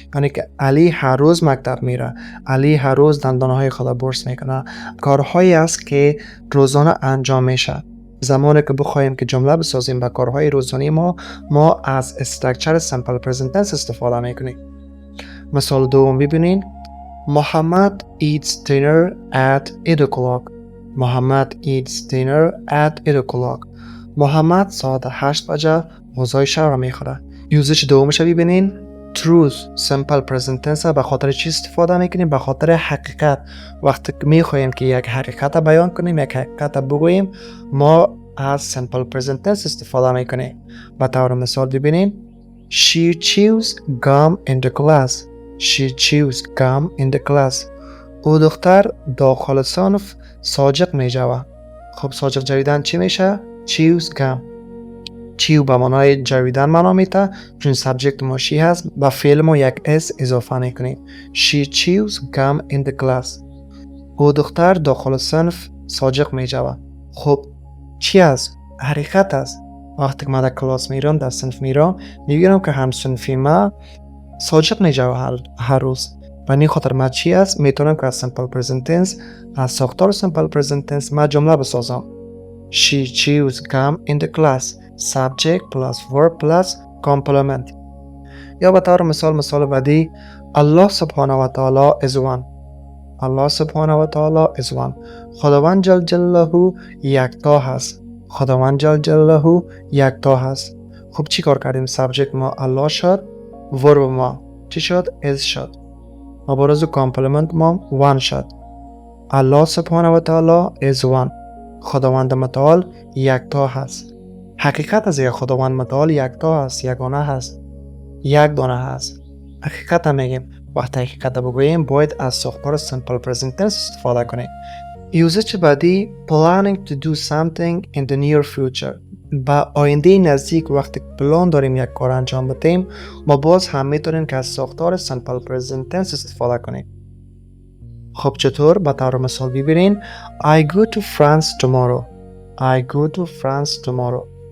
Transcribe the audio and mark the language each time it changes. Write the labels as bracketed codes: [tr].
[fa] یعنی که علی هر روز مکتب میره، علی هر روز دندانهای خود برس میکنه. کارهایی است که روزانه انجام میشه. زمانی که بخوایم که جمله بسازیم به کارهای روزانه ما از استراکچر سمپل پرزنت تنس استفاده میکنیم. مثال دوم ببینین. [en] Muhammad eats dinner at 8 o'clock. Muhammad eats dinner at 8 o'clock. [fa] محمد ساعت 8 بجه غذای شب را میخوره. یوزش دومش ببینین. [en] Truth simple present tense [fa] به خاطر چی استفاده میکنیم؟ به خاطر حقیقت. وقتی که میخوایم که یک حقیقت بیان کنیم، یک حقیقت بگوییم، ما از simple present tense استفاده میکنیم. به طور مثال ببینین. [en] She chews gum in the class. She chews gum in the class. [fa] او دختر داخل صنف ساجق می جوه. خب ساجق جویدن چی میشه؟ [en] chews gum. [fa] chew به معنای جویدن معنا میده، چون سابجکت ما she هست، با فعل ما یک s اضافه میکنیم. [en] She chews gum in the class. [fa] او دختر داخل صنف ساجق می جوه. خب چی است؟ حقیقت است. وقتی که من در کلاس میرم، در صنف میرم، میبینم که هم صنفی ما ساجق میجوه هر روز. و این خاطر ما چی است؟ میتونم که از سمپل پرزنت تنس، از ساختار سمپل پرزنت تنس ما جمله بسازم. [en] She chews gum in the class. Subject plus verb plus complement. [fa] یا به طور مثال بعدی. [en] Allah subhanahu wa ta'ala is one. Allah subhanahu wa ta'ala is one. [fa] خداوند جل جلاله یکتا هست. خداوند جل جلاله یکتا هست. خب چی کار کردیم؟ سابجکت ما الله شد، ورب ما چی شد؟ is شد. و برای کامپلمنت ما one شد. الله سبحانه و تعالی [en] is one. [fa] خداوند متعال یکتا هست. حقیقت از یک خداوند متعال یکتا هست، یگانه هست، یک دانه هست. حقیقت میگیم. وقتی حقیقت بگوییم باید از ساختار simple present tense استفاده کنیم. یوزش بعدی [en] planning to do something in the near future. [fa] با آینده نزدیک وقتی پلان داریم یک کار انجام بدیم، ما باز هم میتونیم که از ساختار simple present tense استفاده کنیم. خب چطور؟ به طور مثال ببینین. [en] I go to France tomorrow. I go to France tomorrow.